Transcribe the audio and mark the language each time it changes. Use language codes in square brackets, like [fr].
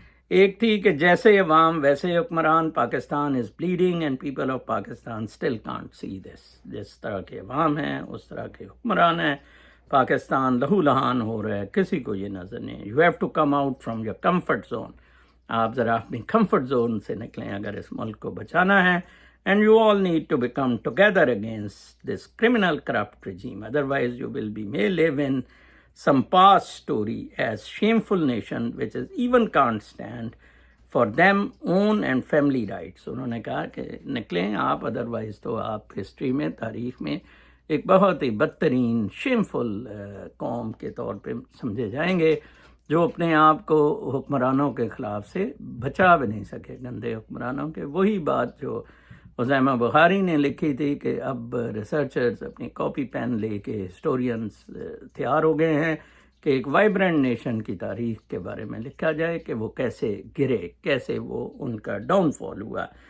[ur] ایک تھی کہ جیسے عوام ویسے حکمران، [en] Pakistan is bleeding and people of Pakistan still can't see this. [ur] جس طرح کے عوام ہیں اس طرح کے حکمران ہیں. پاکستان لہو لہان ہو رہا ہے، کسی کو یہ نظر نہیں. [en] You have to come out from your comfort zone. [ur] آپ ذرا اپنی کمفرٹ زون سے نکلیں اگر اس ملک کو بچانا ہے. [en] And you all need to become together against this criminal corrupt regime. Otherwise you may live in some past story as shameful nation which is even can't stand for them own and family rights. [ur] انہوں نے کہا کہ نکلیں آپ، otherwise تو آپ history میں، تاریخ میں ایک بہت ہی بدترین شیمفل قوم کے طور پہ سمجھے جائیں گے، جو اپنے آپ کو حکمرانوں کے خلاف سے بچا بھی نہیں سکے، گندے حکمرانوں کے. وہی بات جو عزیمہ بخاری نے لکھی تھی کہ اب ریسرچرز اپنی کاپی پین لے کے، ہسٹورینز تیار ہو گئے ہیں کہ ایک وائبرنٹ نیشن کی تاریخ کے بارے میں لکھا جائے کہ وہ کیسے گرے، کیسے وہ ان کا ڈاؤن فال ہوا.